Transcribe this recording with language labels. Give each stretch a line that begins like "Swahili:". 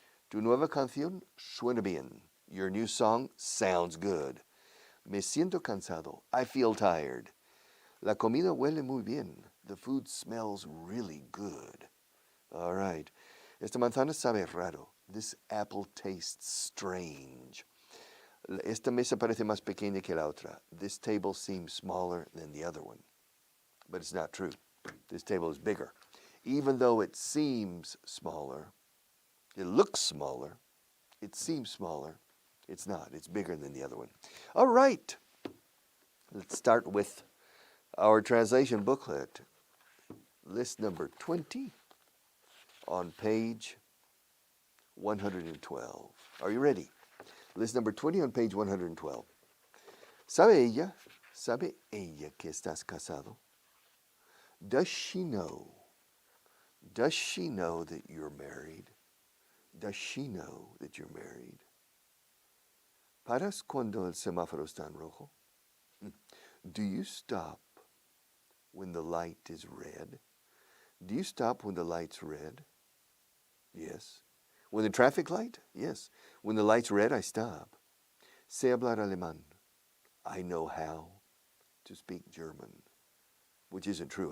Spanish: Tu nueva canción suena bien.
English: Your new song sounds good.
Spanish: Me siento cansado.
English: I feel tired.
Spanish: La comida huele muy bien.
English: The food smells really good. All right.
Spanish: Esta manzana sabe raro.
English: This apple tastes strange.
Spanish: Esta mesa parece más pequeña que la otra.
English: This table seems smaller than the other one. But it's not true. This table is bigger. Even though it seems smaller, it looks smaller, it seems smaller, it's not. It's bigger than the other one. All right. Let's start with our translation booklet. List number 20 on page 112. Are you ready? List number 20 on page 112.
Spanish: Sabe ella que estás casado?
English: Does she know that you're married? Does she know that you're married?
Spanish: ¿Paras cuando el semáforo está en rojo?
English: Do you stop when the light is red? Do you stop when the light's red? Yes. When the traffic light? Yes. When the light's red, I stop.
Spanish: Sé hablar alemán.
English: I know how to speak German. Which isn't true.